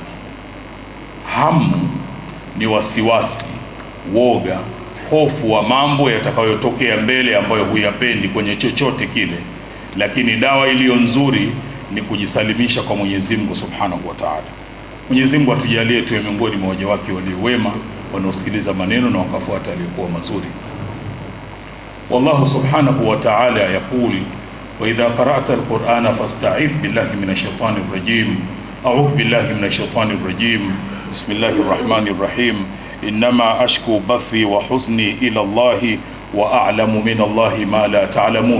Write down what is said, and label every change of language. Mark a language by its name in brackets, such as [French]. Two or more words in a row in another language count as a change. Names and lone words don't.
[Swahili] Hamu ni wasiwasi, woga, hofu wa mambo yatakayotokea mbele ambayo huyapendi kwenye chochote kile, lakini dawa iliyo nzuri ni kujisalimisha kwa Mwenyezi Mungu [Arabic] سبحانه وتعالى. [Swahili] Mwenyezi Mungu atujalie tuwe miongoni mwa waja wake walio wema, wanaosikiliza maneno na wakafuata yaliyokuwa mazuri. [Arabic] والله سبحانه وتعالى يقول، وإذا قرأت القرآن فاستعذ بالله من الشيطان الرجيم. أعوذ بالله من الشيطان الرجيم. بسم الله الرحمن الرحيم. إنما أشكو بثي وحزني إلى الله وأعلم من الله ما لا تعلمون.